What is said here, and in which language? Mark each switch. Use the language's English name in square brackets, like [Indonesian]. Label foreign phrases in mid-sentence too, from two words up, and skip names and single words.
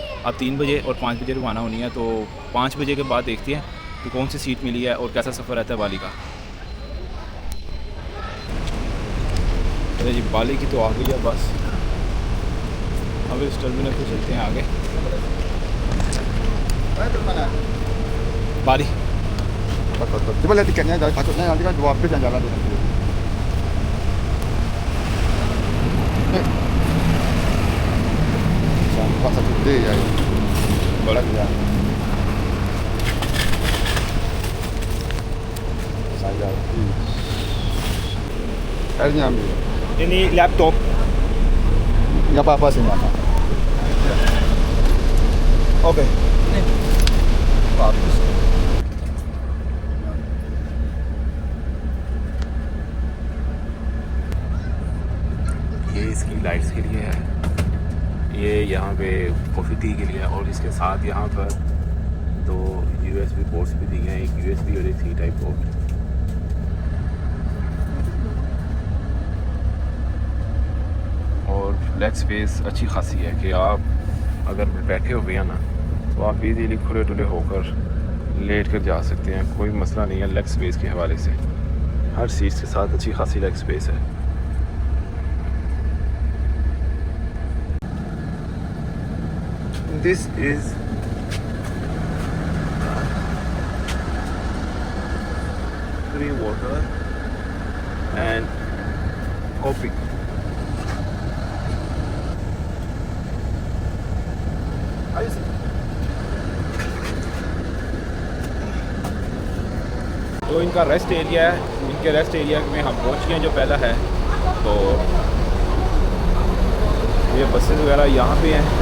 [Hindi] अब 3 बजे और 5 बजे रवाना होनी है, तो 5 बजे के बाद देखते हैं कि कौन सी सीट मिली है और कैसा सफ़र रहता है बाली का। अरे जी, बाली की तो आ गई है बस। अब इस टर्मिनल पे चलते हैं आगे। बाली [Indonesian] coba lihat tiketnya, takutnya nanti kan 2 bis yang jalan dengan dulu. Pak satu D ya. Boleh ya. Saya airnya ambil. ini laptop Nggak apa-apa sih, Pak. Oke. Bagus. [Hindi] ये इसकी लाइट्स के लिए है, ये यहाँ पे [English] coffee tea [Hindi] के लिए है, और इसके साथ यहाँ पर 2 [English] USB ports [Hindi] भी दिए हैं, एक USB और एक [English] C type port. [Hindi] और [English] leg space [Hindi] अच्छी खासी है कि आप अगर बैठे हुए हैं ना, तो आप इजीली खुले टुले होकर लेट कर जा सकते हैं, कोई मसला नहीं है [English] leg space [Hindi] के हवाले से। हर सीट के साथ अच्छी खासी [English] leg space [Hindi] है। [English] This is free water and coffee. [Hindi] तो इनका [English] rest area [Hindi] है, इनके [English] rest area [Hindi] में हम पहुंच गए हैं जो पहला है। तो ये बसेस वगैरह यहाँ पे हैं।